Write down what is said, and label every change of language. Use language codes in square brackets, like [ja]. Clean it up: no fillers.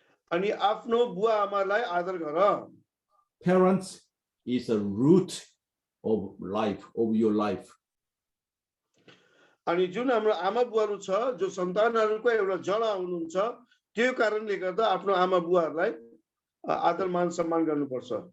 [ne] अनि आफ्नो बुवा आमालाई आदर गर। [en] Parents is a root of life, of your life. [ne] अनि जुन हाम्रो आमा बुवाहरू छ जो सन्तानहरूको एउटा जड हुनुहुन्छ त्यो कारणले गर्दा आफ्नो आमा बुवाहरूलाई आदर मान सम्मान गर्नुपर्छ।